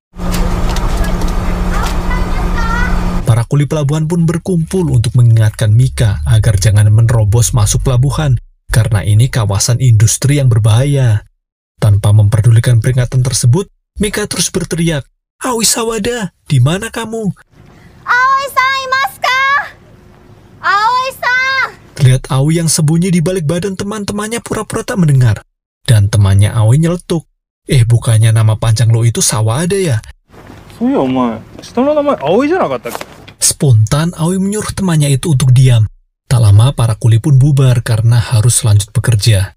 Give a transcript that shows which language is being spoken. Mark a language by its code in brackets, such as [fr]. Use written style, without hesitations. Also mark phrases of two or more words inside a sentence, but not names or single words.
[id] Para kuli pelabuhan pun berkumpul untuk mengingatkan Mika agar jangan menerobos masuk pelabuhan, karena ini kawasan industri yang berbahaya. Tanpa memperdulikan peringatan tersebut, Mika terus berteriak, "Aoi Sawada, di mana kamu?" [ja] "葵さん、いますか? Aoi-san!" [id] Terlihat Aoi yang sembunyi di balik badan teman-temannya pura-pura tak mendengar. Dan temannya Aoi nyeletuk, bukannya nama panjang lo itu Sawada ya?" Spontan Aoi menyuruh temannya itu untuk diam. Tak lama para kuli pun bubar karena harus lanjut bekerja.